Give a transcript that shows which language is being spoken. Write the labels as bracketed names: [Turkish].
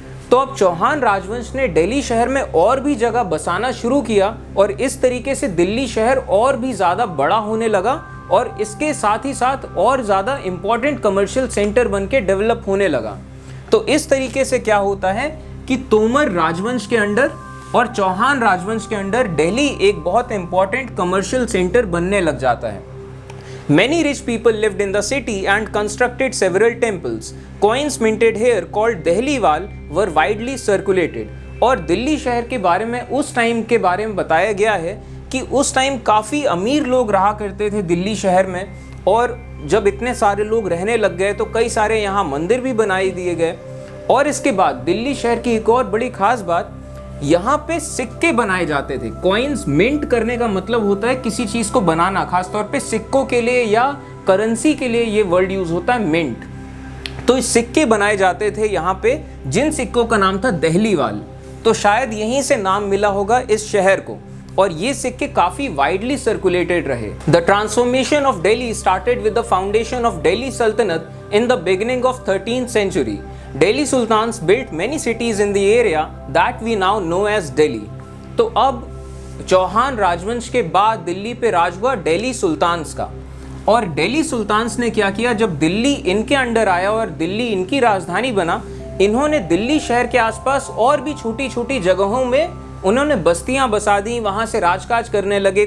[Hindi] तो अब चौहान राजवंश ने दिल्ली शहर में और भी जगह बसाना शुरू किया और इस तरीके से दिल्ली शहर और भी ज़्यादा बड़ा होने लगा और इसके साथ ही साथ और ज़्यादा इम्पॉर्टेंट कमर्शियल सेंटर बन के डेवलप होने लगा। तो इस तरीके से क्या होता है कि तोमर राजवंश के अंडर और चौहान राजवंश के अंडर दिल्ली एक बहुत इंपॉर्टेंट कमर्शियल सेंटर बनने लग जाता है। [English] Many rich people lived in the city and constructed several temples. Coins minted here called Dehliwal were widely circulated. [Hindi] और दिल्ली शहर के बारे में उस टाइम के बारे में बताया गया है कि उस टाइम काफ़ी अमीर लोग रहा करते थे दिल्ली शहर में, और जब इतने सारे लोग रहने लग गए तो कई सारे यहाँ मंदिर भी बनाए दिए गए। और इसके बाद दिल्ली शहर की एक और बड़ी खास बात, यहाँ पे सिक्के बनाए जाते थे। कॉइन्स मिंट करने का मतलब होता है किसी चीज़ को बनाना, खासतौर पे सिक्कों के लिए या करेंसी के लिए ये वर्ड यूज़ होता है मिंट। तो इस सिक्के बनाए जाते थे यहाँ पे, जिन सिक्कों का नाम था दहलीवाल। तो शायद यहीं से नाम मिला होगा इस शहर को, और ये सिक्के काफ़ी [English] widely circulated [Hindi] रहे। [English] The transformation of Delhi started with the foundation of Delhi Saltanat in the beginning of 13th century. Delhi Sultans built many cities in the area that we now know as Delhi. [Hindi] तो अब चौहान राजवंश के बाद दिल्ली पे राज हुआ दिल्ली सुल्तान्स का। और दिल्ली सुल्तान्स ने क्या किया, जब दिल्ली इनके अंडर आया और दिल्ली इनकी राजधानी बना, इन्होंने दिल्ली शहर के आसपास और भी छोटी छोटी जगहों में उन्होंने बस्तियां बसा दी, वहाँ से राजकाज करने लगे।